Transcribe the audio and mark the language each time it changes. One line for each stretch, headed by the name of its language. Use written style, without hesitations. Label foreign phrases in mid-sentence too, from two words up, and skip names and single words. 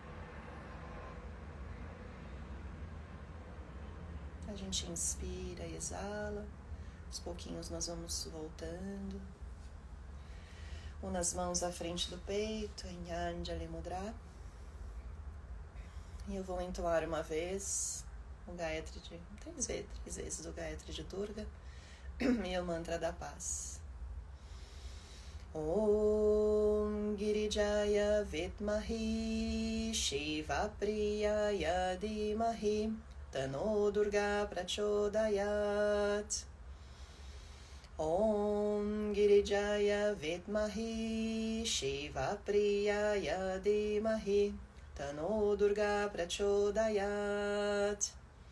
Portuguese: A gente inspira e exala, aos pouquinhos nós vamos voltando. Una as mãos à frente do peito, em Anjali Mudra. E eu vou entoar uma vez o Gayatri três vezes o Gayatri de Durga e o mantra da paz.
Sanskrit: ओं गिरिजाय विद्महे शिव प्रियाय धीमहि तन्नो दुर्गा प्रचोदयात्. ओं गिरिजाय विद्महे शिव प्रियाय धीमहि तन्नो दुर्गा प्रचोदयात्.